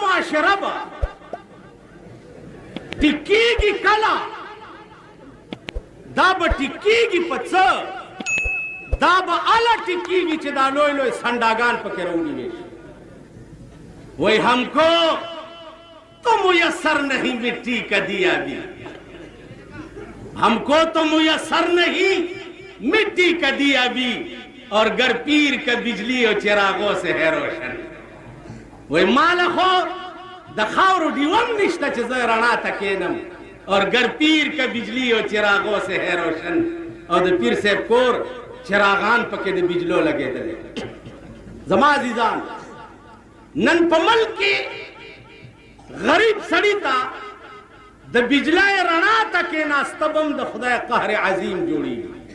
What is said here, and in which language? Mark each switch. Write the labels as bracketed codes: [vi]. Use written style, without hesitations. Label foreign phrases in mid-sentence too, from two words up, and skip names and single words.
[ps] معاشره به ټیکېږي کله دا به ټیکېږي په څه دا به اله ټیکېږي چې دا لوی لوی سنډاګان پکې راونیوي شي [ur] وہی ہم کو تو میسر نہیں مٹی کا دیا بھی ہم کو تو میسر نہیں مٹی کا دیا بھی اور گر پیر کا بجلی اور چراغوں سے ہے روشن وہی [ps] مال خو د خاورو ډیوم نشته چې زه رڼا ته کینم [ur] اور گر پیر کا بجلی اور چراغوں سے ہے روشن [ps] اور د پیر صاحب کور چراغان پکې د بجلو لګېدلې زما عزیزان نن په ملک کې غریب سړي ته د بجلای رڼا ته کېناسته به هم د خدای قهر عظیم جوړېږي